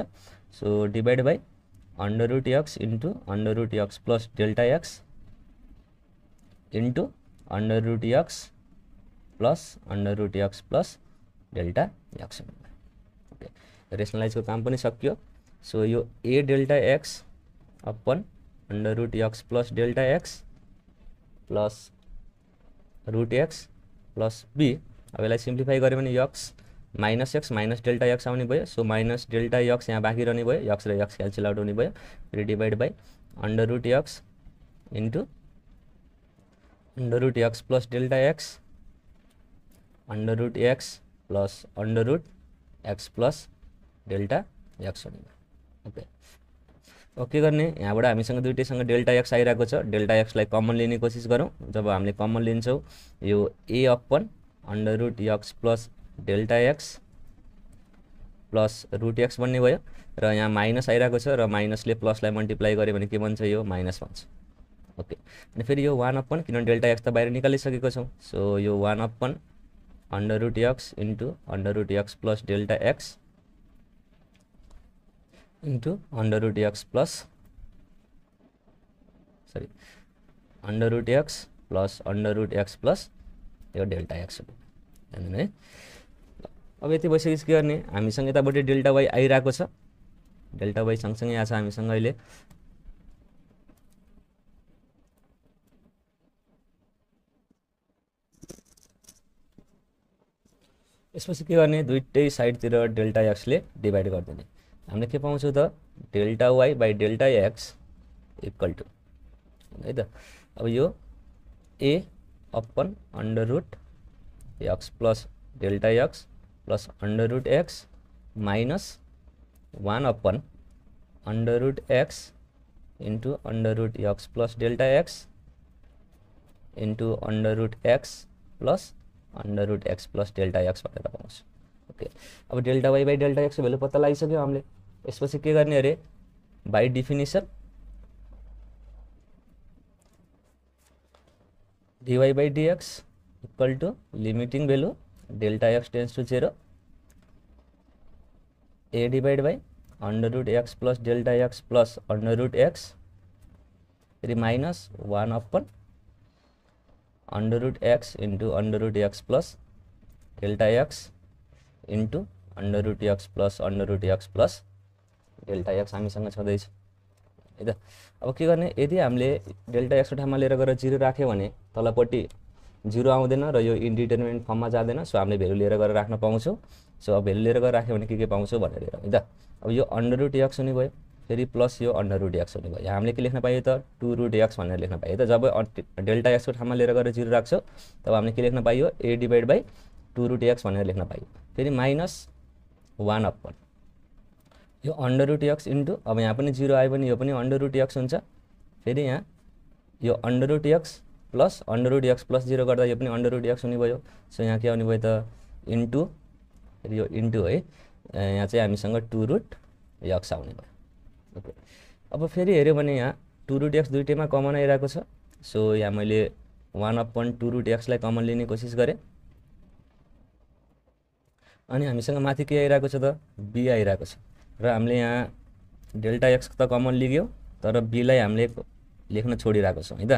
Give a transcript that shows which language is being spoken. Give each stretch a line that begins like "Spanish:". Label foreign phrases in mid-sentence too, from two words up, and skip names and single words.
English: so divide by √x into √x plus delta x into √x plus √x plus delta x.
Nepali: रेसनलाइजको काम पनि सकियो।
English: so यो a delta x upon under root x plus delta x plus root x plus b।
Nepali: अब यसलाई सिम्प्लिफाई गऱ्यो भने
English: x minus delta x
Nepali: आउने भयो।
English: so minus delta x
Nepali: यहाँ बाँकी रहने भयो, एक्स र एक्स
English: cancel out
Nepali: हुने भयो।
English: फेरि divide by under root x into under root x plus delta x under root x plus under root x plus delta x
Nepali: हुने भयो। ओके, ओके गर्ने यहाँबाट हामीसँग दुईटैसँग
English: delta x
Nepali: आइरहेको छ।
English: delta xलाई
Nepali: कमन लिने कोसिस गरौँ। जब हामीले कमन लिन्छौँ यो
English: a upon under root x plus delta x plus root x
Nepali: बन्ने भयो र यहाँ माइनस आइरहेको छ र माइनसले प्लसलाई मल्टिप्लाई गऱ्यो भने के बन्छ, यो माइनस बन्छ। ओके, अनि फेरि यो 1 अपन, किनभने
English: delta x
Nepali: त बाहिर निकालिसकेको छौँ।
English: so यो 1 upon under root x into under root x plus delta x into under root x plus sorry under root x plus under root x plus यो delta x
Nepali: हो है। अब यति भइसकेपछि के गर्ने, हामीसँग यताबाट
English: delta y
Nepali: आइरहेको छ।
English: delta y
Nepali: सँगसँगै आएको छ हामीसँग अहिले। यसपछि के गर्ने, दुईटै साइडतिर
English: delta xले
Nepali: डिभाइड गरिदिने। हामीले के पाउँछौँ त,
English: delta y by delta x equal to
Nepali: है त।
English: अब यो a upon under root x plus delta x plus under root x minus 1 upon under root x into under root x plus delta x into under root x plus under root x plus delta x
Nepali: भनेर पाउँछ। ओके, अब
English: delta y by delta xको value
Nepali: पत्ता लगाइसक्यो हामीले। यसपछि के गर्ने अरे,
English: by definition dy by dx equal to limiting value delta x tends to 0 a divide by under root x plus delta x plus under root x फेरि minus 1 upon under root x into under root x plus delta x into under root x plus delta x
Nepali: हामीसँग छँदैछ है त। अब के गर्ने, यदि हामीले
English: delta xको
Nepali: ठाउँमा लिएर गएर 0 राख्यो भने तलपट्टि 0 आउँदैन र यो
English: indeterminate formमा
Nepali: जाँदैन। सो हामीले भ्यालु लिएर गएर राख्न पाउँछौँ। सो अब भ्यालु लिएर गएर राख्यो भने के पाउँछौँ भनेर हेरौँ है त। अब यो
English: under root x
Nepali: हुने भयो, फेरि प्लस यो
English: under root x
Nepali: हुने भयो। यहाँ हामीले के लेख्न पाइयो त,
English: 2 root x
Nepali: भनेर लेख्न पाइयो त। जब
English: delta xको
Nepali: ठाउँमा लिएर गएर 0 राख्छौँ तब हामीले के लेख्न पाइयो,
English: a divide by 2 root x
Nepali: भनेर लेख्न पाइयो। फेरि
English: minus 1 upon
Nepali: यो
English: under root x into,
Nepali: अब यहाँ पनि 0 आयो भने यो पनि
English: under root x
Nepali: हुन्छ। फेरि यहाँ यो
English: under root x plus under root x plus 0
Nepali: गर्दा यो पनि
English: under root x
Nepali: हुने भयो। सो यहाँ के आउने भयो त, इन्टु फेरि यो इन्टु है, यहाँ चाहिँ हामीसँग
English: 2 root x
Nepali: आउने भयो। ओके, अब फेरि हेऱ्यो भने यहाँ
English: 2 root x
Nepali: दुईटैमा कमन आइरहेको छ। सो यहाँ मैले
English: 1 upon 2 root xलाई
Nepali: कमन लिने कोसिस गरेँ अनि हामीसँग माथि के आइरहेको छ त, बी आइरहेको छ र हामीले यहाँ
English: delta x
Nepali: त कमन लिग्यो तर बीलाई हामीले लेख्न छोडिरहेको छौँ है त।